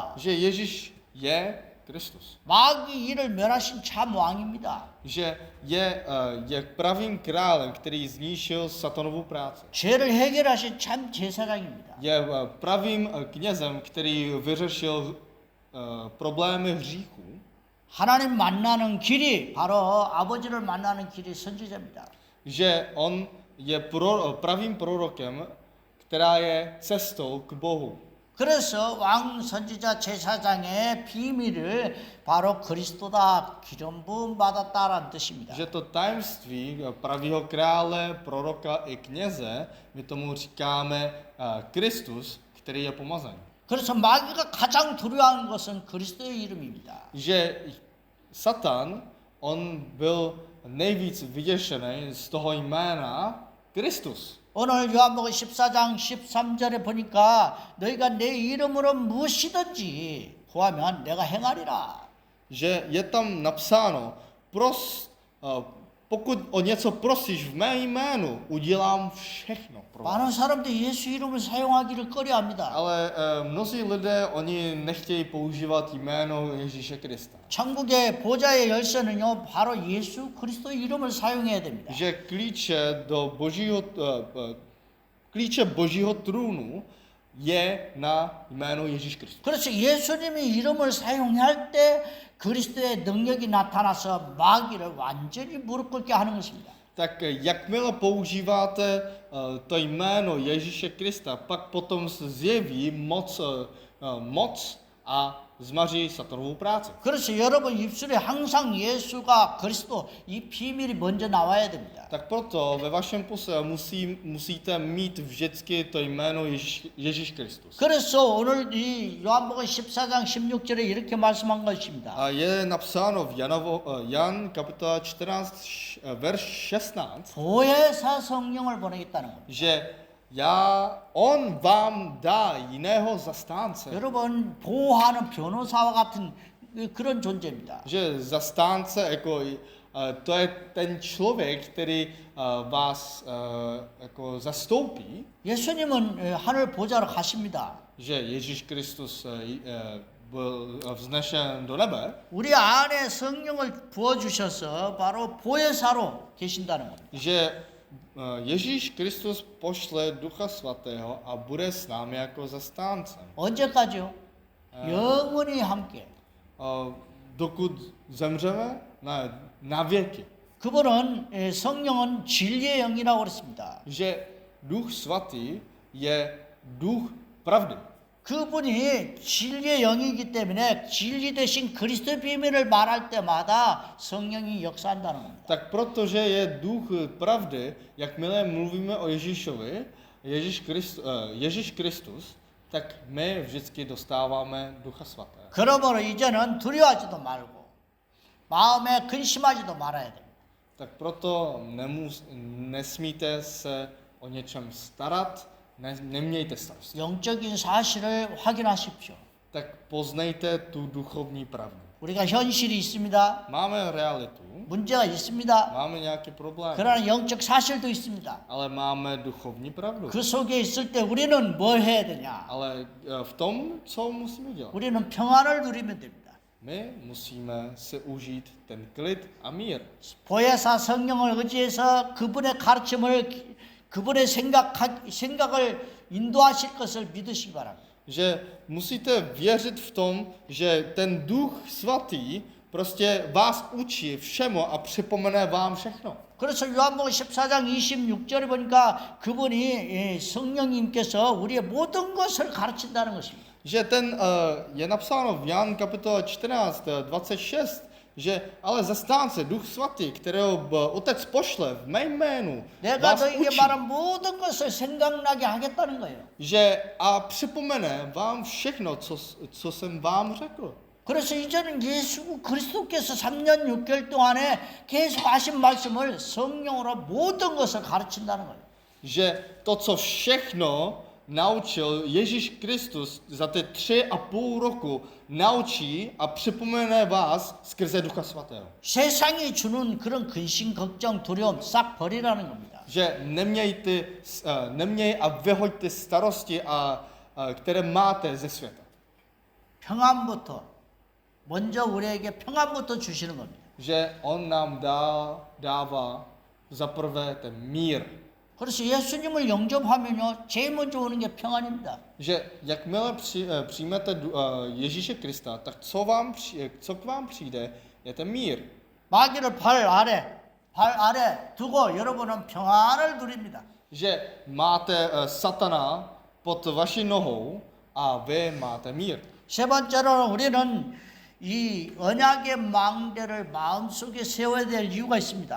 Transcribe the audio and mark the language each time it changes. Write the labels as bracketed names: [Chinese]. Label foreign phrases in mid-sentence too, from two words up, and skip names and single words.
[Czech] Že Ježíš je Kristus. [Korean] 마귀 이를 멸하신 참 왕입니다. [Czech] Že je pravým králem, který zničil satanovu práci. [Korean] 죄를 해결하신 참 제사장입니다. [Czech] Je pravým knězem, který vyřešil problémy hříchů. [Korean] 하나님 만나는 길이 바로 아버지를 만나는 길이 선지자입니다. [Czech] Že on je pravým prorokem, která je cestou k Bohu. [Korean] 그래서 왕 선지자 제사장의 비밀을 바로 그리스도다 기름 부음 받았다라는 뜻입니다. [Czech] Že to tajemství pravého krále, proroka i kněze, my tomu říkáme Kristus, který je pomazaný. [Korean] 그래서 마귀가 가장 두려워하는 것은 그리스도의 이름입니다. [Czech] Že Satan, on byl nejvíc vyděšený z toho jména Kristus. [Korean] 오늘 요한복음 14장 13절에 보니까 너희가 내 이름으로 무엇이든지 구하면 내가 행하리라. [Czech] Že je tam napsáno, pokud o něco prosíš v mé jménu, udělám všechno pro vás. [Korean] 많은 사람들이 예수 이름을 사용하기를 꺼려합니다. [Czech] Ale mnozí lidé, oni nechtějí používat jméno Ježíše Krista. [Korean] 천국의 보좌의 열쇠는요 바로 예수 그리스도의 이름을 사용해야 됩니다. [Czech] Že klíče božího trůnu je na jméno Ježíš Kristus. [Korean] 그래서 예수님이 이름을 사용할 때 그리스도의 능력이 나타나서 마귀를 완전히 무릎 꿇게 하는 것입니다. [Czech] Tak jakmile používáte to jméno Ježíše Krista, pak potom se zjeví moc a zmaří satanovou práci. [Korean] 그래서 여러분 입술에 항상 예수가 그리스도 이 비밀이 먼저 나와야 됩니다. [Czech] Tak proto ve vašem puse musíte mít vždycky to jméno Ježíš Kristus. [Korean] 그래서 오늘 이 요한복음 14장 16절에 이렇게 말씀한 것입니다. [Czech] A je napsáno v Jan kapitola 14, verš 16, [Korean] 보혜사 성령을 보내겠다는 겁니다. [Czech] že on vám dá jiného zastánce. [Korean] 여러분 보호하는 변호사와 같은 그런 존재입니다. [Czech] Že zastánce, jako, to je ten člověk, který vás jako zastoupí, [Korean] 예수님은 하늘 보좌로 가십니다. [Czech] že Ježíš Kristus byl vznešen do nebe, [Korean] 우리 안에 성령을 부어 주셔서 바로 보혜사로 계신다는 겁니다. [Czech] že Ježíš Kristus pošle Ducha Svatého a bude s námi jako zastáncem. [Korean] 언제까지요? 영원히 함께. [Czech] Dokud zemřeme? Na věky. [Korean] 그분은 성령은 진리의 영이라고 그랬습니다. [Czech] Že Duch Svatý je duch pravdy. [Korean] 그분이 진리의 영이기 때문에 진리 대신 그리스도의 비밀을 말할 때마다 성령이 역사한다는 겁니다. [Czech] Tak protože je duch pravdy, jakmile mluvíme o Ježíšovi, Ježíš Kristus, tak my vždycky dostáváme Ducha Svatého. [Korean] 그러므로 이제는 두려워하지도 말고 마음에 근심하지도 말아야 됩니다. [Czech] Tak proto nesmíte se o něčem starat, nemějte starost. [Korean] 영적인 사실을 확인하십시오. [Czech] Tak poznejte tu duchovní pravdu. [Korean] 우리가 현실이 있습니다. [Czech] Máme realitu, [Korean] 문제가 있습니다. [Czech] máme nějaké problémy, [Korean] 그러나 영적 사실도 있습니다. [Czech] ale máme duchovní pravdu. [Korean] 그 속에 있을 때 우리는 뭘 해야 되냐? [Czech] Ale v tom, co musíme dělat? [Korean] 우리는 평안을 누리면 됩니다. [Czech] My musíme si užít ten klid a mír. [Korean] 보혜사 성령을 의지해서 그분의 가르침을 그분의 생각을 인도하실 것을 믿으시기 바랍니다. [Czech] Že musíte věřit v tom, že ten Duch Svatý prostě vás učí všemu a připomene vám všechno. [Korean] 그래서 요한복음 14장 26절에 보니까 그분이 성령님께서 우리의 모든 것을 가르친다는 것입니다. [Czech] Že je napsáno v Jan kapitola 14, 26, že ale zastánce, Duch Svatý, kterého Otec pošle v mém jménu, [Korean] 내가 [Czech] vás [Korean] 너에게 [Czech] učí, [Korean] 말한 모든 것을 생각나게 하겠다는 거예요. [Czech] že a připomene vám všechno, co jsem vám řekl. [Korean] 그래서 이제는 예수 그리스도께서 3년 6개월 동안에 계속 하신 말씀을 성령으로 모든 것을 가르친다는 거예요. [Czech] Že to, co všechno naučil Ježíš Kristus za ty 3,5 roku, naučí a připomene vás skrze Ducha Svatého. [Korean] 세상이 주는 그런 근심, 걱정, 두려움 싹 버리라는 겁니다. [Czech] Že neměj a vyhoď ty starosti, které máte ze světa. [Korean] 평안부터 먼저 우리에게 평안부터 주시는 겁니다. [Czech] že on nám dává za prvé ten mír. [Korean] 그래서 예수님을 영접하면요, 제일 먼저 오는 게 평안입니다. [Czech] Že jakmile přijmete Ježíše Krista, tak co k vám přijde, je ten mír. [Korean] 마귀를 발 아래 두고 여러분은 평안을 누립니다. [Czech] Že máte satana pod vaší nohou a vy máte mír. [Korean] 세 번째로는 우리는 이 언약의 망대를 마음속에 세워야 될 이유가 있습니다.